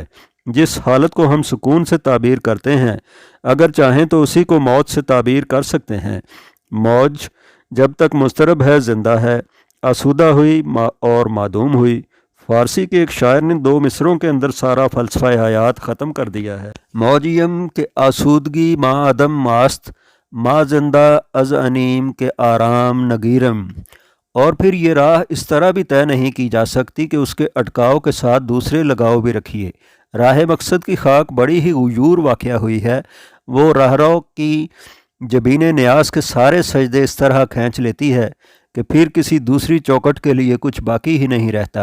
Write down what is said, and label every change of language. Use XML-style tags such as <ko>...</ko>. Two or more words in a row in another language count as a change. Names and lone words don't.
<ur>جس حالت کو ہم سکون سے تعبیر کرتے ہیں، اگر چاہیں تو اسی کو موت سے تعبیر کر سکتے ہیں۔ موج جب تک مضطرب ہے زندہ ہے، آسودہ ہوئی اور معدوم ہوئی۔ فارسی کے ایک شاعر نے 2 مصروں کے اندر سارا فلسفہ حیات ختم کر دیا ہے۔</ur> <fa>موجیم کے آسودگی ما عدم ماست، ما زندہ از انیم کے آرام نگیرم۔</fa> <ur>اور پھر یہ راہ اس طرح بھی طے نہیں کی جا سکتی کہ اس کے اٹکاؤ کے ساتھ دوسرے لگاؤ بھی رکھیے۔ راہ مقصد کی خاک بڑی ہی غیور واقع ہوئی ہے، وہ راہرو کی جبین نیاز کے سارے سجدے اس طرح کھینچ لیتی ہے کہ پھر کسی دوسری چوکٹ کے لیے کچھ باقی ہی نہیں رہتا۔</ur>